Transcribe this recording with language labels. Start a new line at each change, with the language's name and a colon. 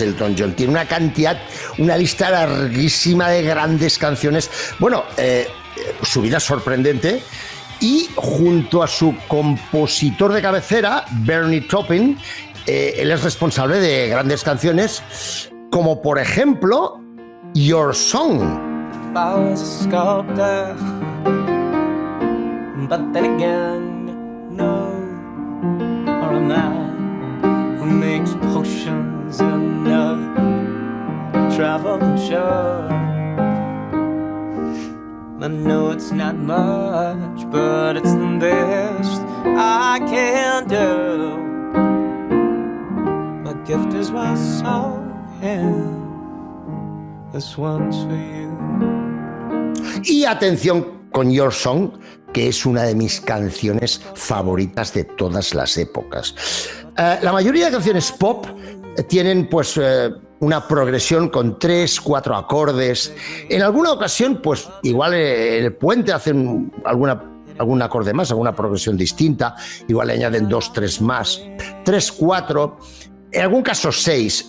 Spanish: Elton John tiene una lista larguísima de grandes canciones. Bueno, su vida es sorprendente. Y junto a su compositor de cabecera, Bernie Taupin, él es responsable de grandes canciones, como por ejemplo Your Song.
English: If I was a sculptor, but then again, no, or a man who makes potions and travel and show. I know it's not much, but it's the best I can do. My gift is my song, and this one's for you.
Spanish: Y atención con Your Song, que es una de mis canciones favoritas de todas las épocas. La mayoría de canciones pop tienen pues una progresión con 3, 4 acordes. En alguna ocasión, pues igual el puente hacen algún acorde más, alguna progresión distinta, igual le añaden 2, 3 más, 3, 4, en algún caso 6.